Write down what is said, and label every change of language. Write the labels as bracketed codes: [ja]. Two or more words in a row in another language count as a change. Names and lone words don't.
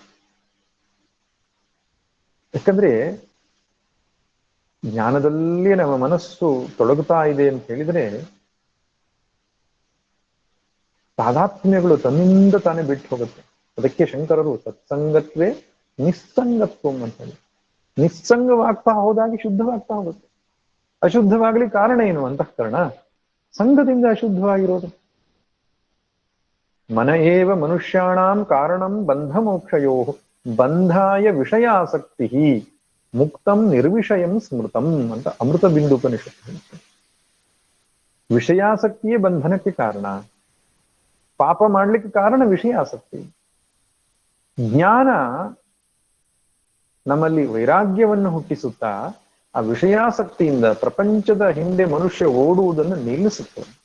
[kn] ಯಾಕಂದ್ರೆ ಜ್ಞಾನದಲ್ಲಿ ನಮ್ಮ ಮನಸ್ಸು ತೊಡಗುತ್ತಾ ಇದೆ ಅಂತ ಹೇಳಿದ್ರೆ ತಾದಾತ್ಮ್ಯಗಳು ತನ್ನಿಂದ ತಾನೇ ಬಿಟ್ಟು ಹೋಗುತ್ತೆ. ಅದಕ್ಕೆ ಶಂಕರರು [sa] ಸತ್ಸಂಗತ್ವೇ ನಿಸ್ಸಂಗತ್ವಂ [kn] ಅಂತ ಹೇಳಿ, ನಿಸ್ಸಂಗವಾಗ್ತಾ ಹೋದಾಗಿ ಶುದ್ಧವಾಗ್ತಾ ಹೋಗುತ್ತೆ. ಅಶುದ್ಧವಾಗ್ಲಿ ಕಾರಣ ಏನು? ಅಂತಃಕರಣ. ಸಂಘದಿಂದ ಅಶುದ್ಧವಾಗಿರೋದು. [sa] ಮನ ಏವ ಮನುಷ್ಯಾಣಾಂ ಕಾರಣಂ ಬಂಧ ಮೋಕ್ಷಯೋ ಬಂಧಾಯ ವಿಷಯಾಸಕ್ತಿ ಮುಕ್ತಂ ನಿರ್ವಿಷಯಂ ಸ್ಮೃತಂ [kn] ಅಂತ ಅಮೃತ ಬಿಂದು ಉಪನಿಷತ್ತು ಹೇಳುತ್ತೆ. ವಿಷಯಾಸಕ್ತಿಯೇ ಬಂಧನಕ್ಕೆ ಕಾರಣ. ಪಾಪ ಮಾಡ್ಲಿಕ್ಕೆ ಕಾರಣ ವಿಷಯಾಸಕ್ತಿ. ಜ್ಞಾನ ನಮ್ಮಲ್ಲಿ ವೈರಾಗ್ಯವನ್ನು ಹುಟ್ಟಿಸುತ್ತಾ ಆ ವಿಷಯಾಸಕ್ತಿಯಿಂದ ಪ್ರಪಂಚದ ಹಿಂದೆ ಮನುಷ್ಯ ಓಡುವುದನ್ನು ನಿಲ್ಲಿಸುತ್ತದೆ.